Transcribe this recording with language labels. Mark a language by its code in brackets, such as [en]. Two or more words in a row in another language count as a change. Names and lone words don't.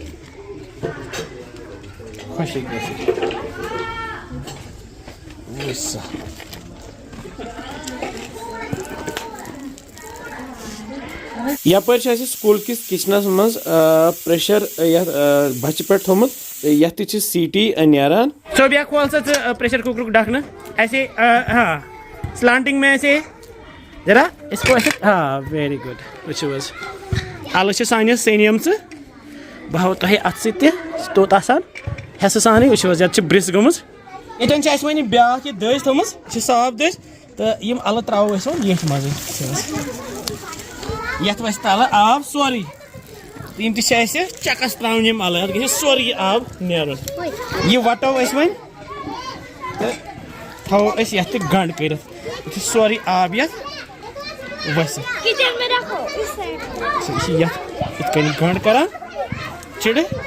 [ks] خۄشِک گژھِ یپٲرۍ چھُ اَسہِ سکوٗل کِس کچنس منٛز پریشر یتھ بچہِ پٮ۪ٹھ تھوٚمُت یتھ تہِ چھِ سیٖٹی نیران صوبیا کھول سا ژٕ پریشر کُکرُک ڈکھنہٕ [ur] ایسے ہاں سلانٹنگ میں ایسے ذرا اس کو ایسے ہاں [en] very good [ks] وٕچھِو حظ الہٕ چھِ سانہِ سینیمژٕ بہٕ ہاوو تۄہہِ اتھ سۭتۍ تہِ توٚت آسان حصہٕ سانٕے وٕچھِو حظ یتھ چھِ برٛس گٔمٕژ ییٚتٮ۪ن چھِ اَسہِ وۄنۍ بیاکھ یہِ دٔج تھٲومٕژ یہِ چھِ صاف دٔج تہٕ یِم الہٕ ترٛاوو أسۍ وۄنۍ ییٚتھۍ منٛزٕے یتھ وسہِ تلہٕ آب سورُے تہٕ یِم تہِ چھِ اَسہِ چکس ترٛاوٕنۍ یِم الہٕ اتھ گژھِ سورُے یہِ آب نیرُن یہِ وٹو أسۍ وۄنۍ تہٕ تھاو أسۍ یَتھ تہِ گنٛڈ کٔرِتھ یُتھُے سورُے آب یَتھ وَسہِ یہِ چھِ یَتھ یِتھ کٔنۍ گنٛڈ کَران چِڑٕ